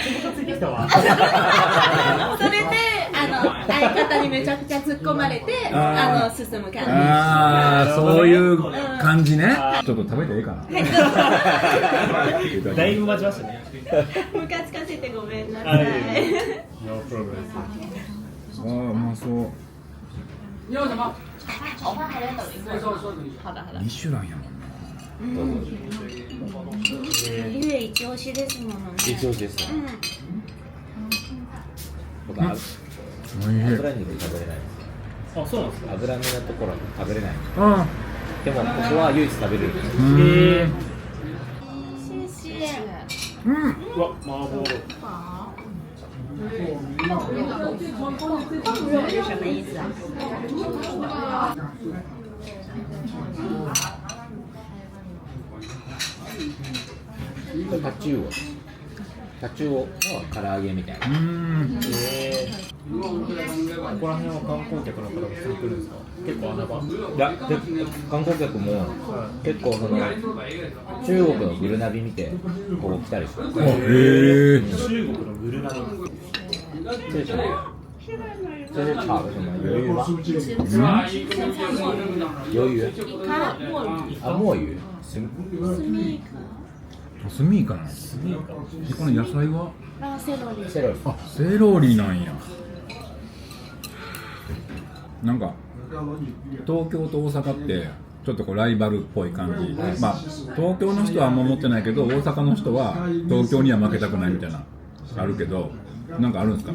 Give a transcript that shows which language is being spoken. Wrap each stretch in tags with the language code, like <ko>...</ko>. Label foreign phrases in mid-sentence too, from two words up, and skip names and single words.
<ja>それで相方にめちゃくちゃ突っ込まれて進む感じ。ああ、そういう感じね。ちょっと食べていいかな。だいぶ待ちましたね。ムカつかせてごめんなさい。ああ、うまそう。</ja> <zh>你要什么？</zh> <ja>ミシュランやもんな。ゆえ一押しですものね。一押しですね。僕おいしい。油肉食べれないです。あ、そうなんですか。脂身のところ食べれない。あでもここは唯一食べれる。うん。うわ、麻婆。</ja> <zh>有什么意思啊？</zh> <ja>これタチウオ。タチウオの唐揚げみたいな。ここら辺は観光客の方が普通に来るんですか？結構穴場？いや、観光客も結構その中国のグルナビ見てここ来たりしてます。へえ。中国のグルナビ。</ja> <zh>这是炒的什么鱿鱼吗？鱿鱼啊，墨鱼。</zh> <ja>スミイカなの？この野菜は？セロリ。セロリ。あ、セロリなんや。なんか東京と大阪ってちょっとこうライバルっぽい感じ。まあ東京の人はあんま思ってないけど、大阪の人は東京には負けたくないみたいなあるけど、なんかあるんですか？</ja>